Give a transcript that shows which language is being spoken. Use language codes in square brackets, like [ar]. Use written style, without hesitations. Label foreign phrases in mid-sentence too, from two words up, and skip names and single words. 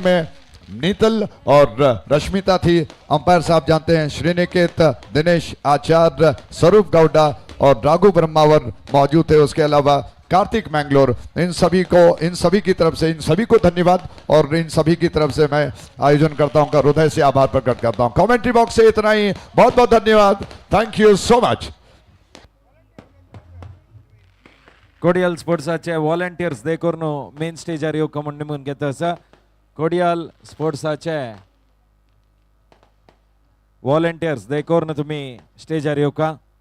[hi] स्कोरर में नीतल और रश्मिता थी। अंपायर साहब जानते हैं श्रीनिकेत, दिनेश आचार्य, स्वरूप गौडा और राघु ब्रह्मावर मौजूद थे। उसके अलावा कार्तिक मैंगलोर। इन सभी की तरफ से इन सभी को धन्यवाद और इन सभी की तरफ से मैं आयोजन करता हूं का हृदय से आभार प्रकट करता हूं। कमेंट्री बॉक्स से इतना ही, बहुत बहुत धन्यवाद, [en] thank you so much. [kok] कोडियाल स्पोर्ट्साचे वॉलंटियर्स देखून मेन स्टेजार येवक म्हूण निमून घेता आसा। कोडियाल स्पोर्ट्साचे वॉलंटियर्स देखून तुम्ही स्टेजार येवका।